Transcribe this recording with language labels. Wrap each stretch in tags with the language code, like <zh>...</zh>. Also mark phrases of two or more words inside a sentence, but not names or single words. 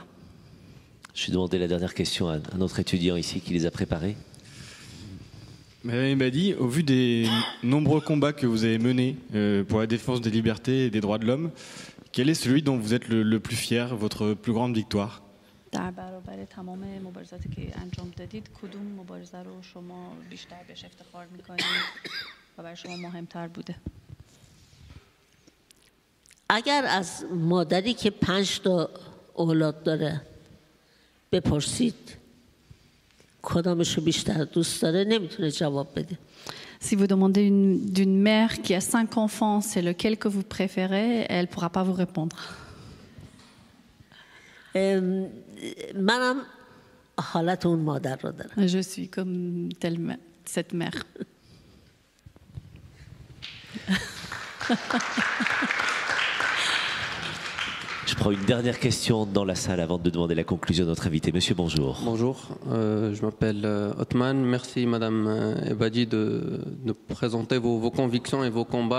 <fr>Je vais demander la dernière question à notre étudiant ici qui les a préparés. Madame Ebadi, au vu des nombreux combats que vous avez menés pour la défense des libertés et des droits de l'homme, quel est celui dont vous êtes le plus fier, votre plus grande victoire?</fr> <fa>در برابر تمام مبارزاتی که انجام دادید کدوم مبارزه رو شما بیشتر بهش افتخار می‌کنید و برای شما مهمتر بوده؟ اگر از مادری که 5 تا اولاد داره بپرسید کدامش رو بیشتر دوست داره نمیتونه جواب بده.</fa> <fr>Si vous demandez d'une mère qui a 5 enfants, c'est lequel que vous préférez, elle ne pourra pas vous répondre.</fr> <fa>منم حالت اون مادر رو دارم.</fa> <fr>Je suis comme cette mère. Je prends une dernière question dans la salle avant de demander la conclusion de notre invité. Monsieur, bonjour. Bonjour, je m'appelle Othman. Merci Madame Ebadi de présenter vos convictions et vos combats.</fr>